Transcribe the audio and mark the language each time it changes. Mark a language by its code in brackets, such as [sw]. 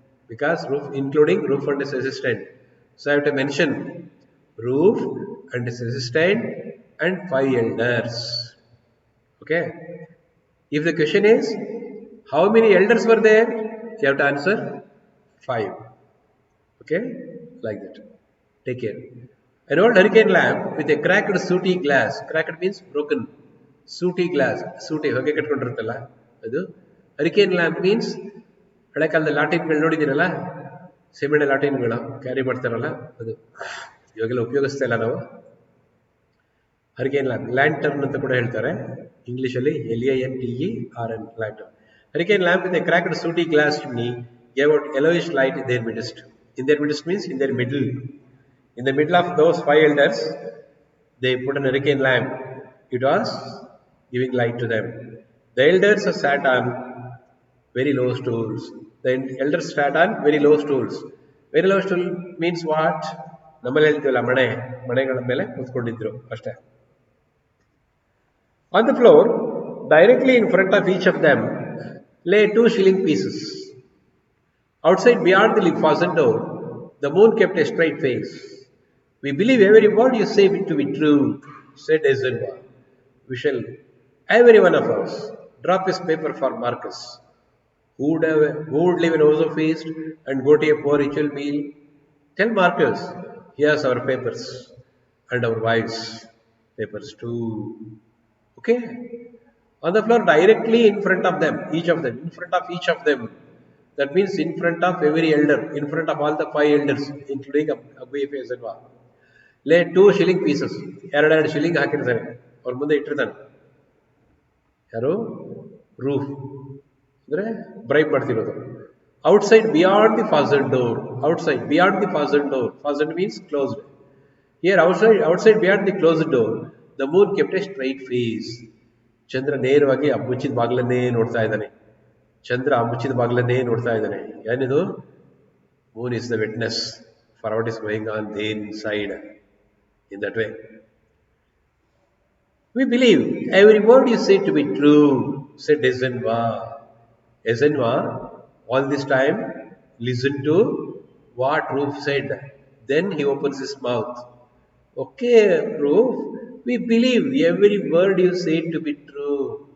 [en] Because roof, including roof and his assistant. So I have to mention roof and his assistant and 5 elders. Okay. If the question is, how many elders were there? You have to answer 5. Okay. Like that. Take care. An old hurricane lamp with a cracked sooty glass. Cracked means broken. Sooty glass. Sooty. [kn] ಹೊಗೆ ಕಟ್ಕೊಂಡಿರುತ್ತಲ್ಲ ಅದು. Hurricane lamp means ಹಳೆ ಕಾಲದ ಲಾಟಿನ್ಗಳು ನೋಡಿದ್ದೀರಲ್ಲ, ಸೀಮೆಣ್ಣೆ ಲಾಟಿನ್ಗಳು carry ಮಾಡ್ತಾರಲ್ಲ ಅದು. ಇವಾಗೆಲ್ಲ ಉಪಯೋಗಿಸ್ತಾ ಇಲ್ಲ ನಾವು. ಹರಿಕೇನ್ ಲ್ಯಾಂಪ್, ಲ್ಯಾಂಟರ್ನ್ ಅಂತ ಕೂಡ ಹೇಳ್ತಾರೆ ಇಂಗ್ಲಿಷಲ್ಲಿ, LANTERN, lantern. [en] Hurricane lamp with a cracked sooty glass chimney gave out yellowish light in their midst. In their midst means in their middle. In the middle of those 5 elders, they put an hurricane lamp. It was giving light to them. The elders sat on very low stools. The elders sat on very low stools. Very low stool means what? [kn] ನಮ್ಮಲ್ಲಿ ಹೇಳ್ತೀವಲ್ಲ ಮನೆಗಳ ಮೇಲೆ ಕೂತ್ಕೊಂಡಿದ್ರು ಅಷ್ಟೇ. [en] On the floor, directly in front of each of them, lay 2 shilling pieces. Outside, beyond the fastened door, the moon kept a straight face. We believe every word you say to be true, said Eisenhower. We shall, every one of us, drop his paper for Marcus. Who would live in house of feast and go to a poor ritual meal? Tell Marcus, here's our papers and our wives' papers too. Okay? On the floor, directly in front of them, in front of each of them. That means in front of every elder, in front of all the 5 elders, including Abu Eisenhower. Lay 2 shilling pieces. [kn] 2 shilling ಹಾಕಿರ್ತಾರೆ ಅವ್ರ ಮುಂದೆ ಇಟ್ಟಿರ್ತಾನೆ. ಯಾರು? Roof ಅಂದರೆ bribe ಮಾಡ್ತಿರೋದು. [en] Outside, beyond the fastened door. Outside, beyond the fastened door. Fastened means closed. Here, outside, beyond the closed door, the moon kept a straight face. [kn] ಚಂದ್ರ ನೇರವಾಗಿ ಮುಚ್ಚಿದ ಬಾಗಿಲನ್ನೇ ನೋಡ್ತಾ ಇದ್ದಾನೆ. ಚಂದ್ರ ಮುಚ್ಚಿದ ಬಾಗಿಲನ್ನೇ ನೋಡ್ತಾ ಇದ್ದಾನೆ. ಏನಿದು? [en] Moon is the witness for what is going on there inside. In that way, we believe every word you say to be true, said Eisenhower. Eisenhower all this time listened to what Roof said. Then he opens his mouth. Okay, Roof, we believe every word you say to be true.